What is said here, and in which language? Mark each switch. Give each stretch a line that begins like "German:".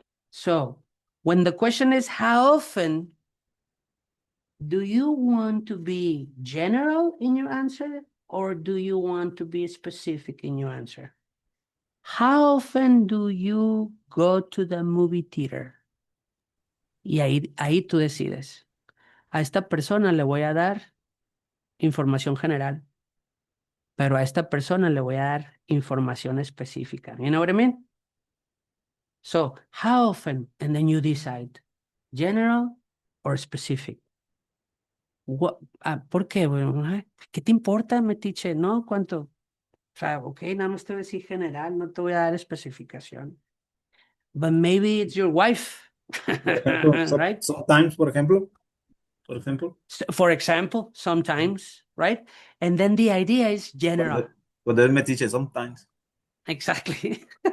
English: So, when the question is how often, do you want to be general in your answer or do you want to be specific in your answer? How often do you go to the movie theater?
Spanish: Y ahí tú decides. A esta persona le voy a dar información general, pero a esta persona le voy a dar información específica.
English: You know what I mean? So, how often? And then you decide, general or specific.
Spanish: ¿Por qué? Bueno, ¿qué te importa, metiche? ¿No? ¿Cuánto? O sea, ok, nada más te voy a decir general, no te voy a dar especificación.
English: But maybe it's your wife, right? Sometimes, for example. For example, sometimes, right? And then the idea is general. But then me teach it sometimes. Exactly.